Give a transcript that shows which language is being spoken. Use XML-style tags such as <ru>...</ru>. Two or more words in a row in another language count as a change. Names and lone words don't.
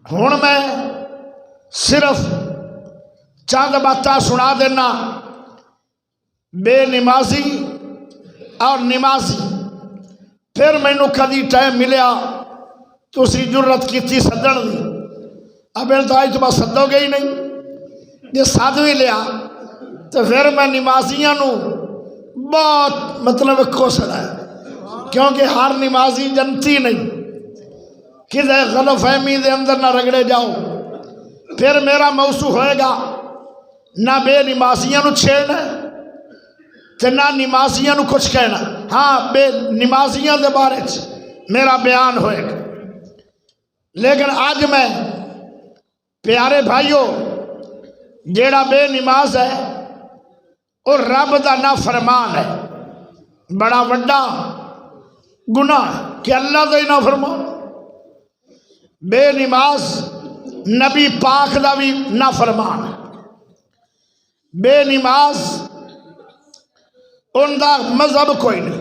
<pa>ہوں میں صرف چند باتیں سنا دینا بے نمازی اور نمازی، پھر مینو کدی ٹائم ملیا تسی جرت کی سدن دی، اب تو بس سدو گے ہی نہیں، جی سد بھی لیا تو پھر میں نمازیاں نو بہت مطلب کوسنا ہے، کیونکہ ہر نمازی جنتی نہیں، کسی غلط فہمی دے اندر نہ رگڑے جاؤ، پھر میرا موضوع ہوئے گا نہ بے نمازیاں نو چھیڑنا تے نہ نمازیاں نو کچھ کہنا، ہاں بے نمازیاں دے بارے میرا بیان ہوئے گا، لیکن آج میں پیارے بھائیو جیڑا بے نماز ہے اور رب دا نافرمان ہے، بڑا وڈا گناہ ہے کہ اللہ دا ہی نافرمان، بے نماز نبی پاک دا بھی نافرمان ہے، بے نماز ان دا مذہب کوئی نہیں۔</pa>